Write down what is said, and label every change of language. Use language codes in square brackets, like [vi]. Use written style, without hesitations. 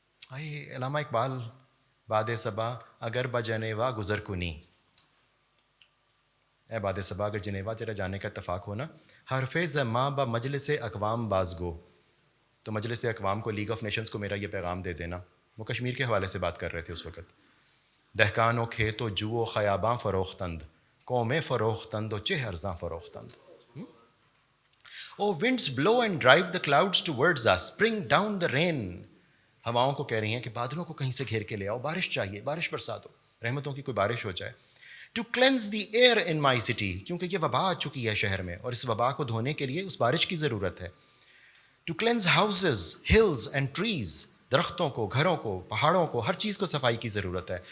[ur] علامہ اقبال، [fa] باد صبا اگر بجنیوا گزر کنی، [ur] اے باد صبا اگر جنیوا تیرا جانے کا اتفاق ہو نا، [fa] حرف زماں با مجلس اقوام بازگو، [ur] تو مجلس اقوام کو، لیگ آف نیشنز کو میرا یہ پیغام دے دینا. وہ کشمیر کے حوالے سے بات کر رہے تھے اس وقت. [fa] دہقان و کھیت و جو و خیاباں فروختند، قومیں فروختند و چہ ارزاں فروختند. [en] O winds blow and drive the clouds towards us, bring down the rain. [ur] ہواؤں کو کہہ رہی ہیں کہ بادلوں کو کہیں سے گھیر کے لے آؤ، بارش چاہیے، بارش برسا دو، رحمتوں کی کوئی بارش ہو جائے. [en] to cleanse the air in my city, [ur] کیونکہ یہ وبا آ چکی ہے شہر میں، اور اس وبا کو دھونے کے لیے اس بارش کی ضرورت ہے. [en] to cleanse houses, hills and trees, [ur] درختوں کو، گھروں کو، پہاڑوں کو، ہر چیز کو صفائی کی ضرورت ہے.